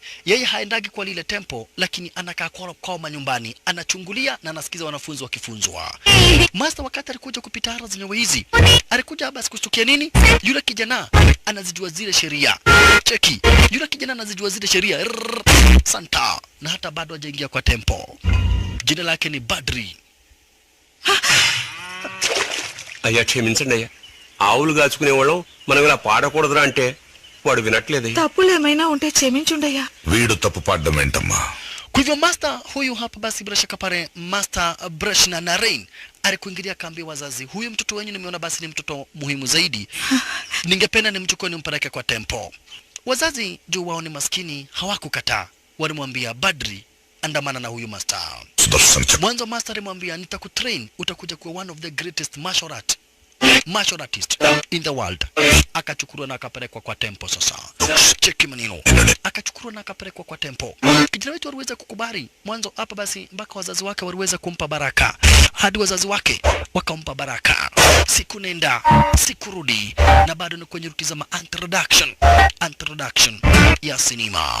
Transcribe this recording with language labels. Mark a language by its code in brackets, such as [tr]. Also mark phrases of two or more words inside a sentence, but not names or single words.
[sw] Yeye haendagi kwa lile tempo, lakini anakaa kwa nyumbani, anachungulia na anasikiza wanafunzi wakifunzwa. Master wakati alikuja kupita gara zenye wizi, alikuja basi kustukia nini? Yule kijana anazijua zile sheria. Cheki, yule kijana anazijua zile sheria. Santa, na hata bado hajaingia kwa tempo. Jina lake ni Badri. [te] అయ్యా క్షమించండి అయ్యా, ఆవులు కాచుకునేవాళ్ళం మనం ఇలా పాడకూడదురా అంటే వాడు వినట్లేదు. తప్పులు ఏమైనా ఉంటే క్షమించుండయ్యా. వీడు తప్పు పాడడం ఏంటమ్మా? [sw] Kwa hivyo master huyu hapa basi bila shaka pale Master Brush na Narain alikuingilia kambi wazazi. Huyu mtoto wenyu nimeona basi ni mtoto muhimu zaidi. Ningependa nimchukue nimpeleke kwa tempo. Wazazi juu wao ni maskini hawakukataa. Walimwambia Badri, andamana na huyu master. Mwanzo master alimwambia nitakutrain, utakuja kuwa [en] one of the greatest martial artist in the world. [sw] Akachukuliwa na akapelekwa kwa tempo sasa. Cheki maneno. Akachukuliwa na akapelekwa kwa tempo. Kijana wetu aliweza kukubali. Mwanzo hapa basi mpaka wazazi wake waliweza kumpa baraka. Hadi wazazi wake wakampa baraka. Siku nenda, siku rudi, na bado ni kwenye rutizama introduction ya sinema.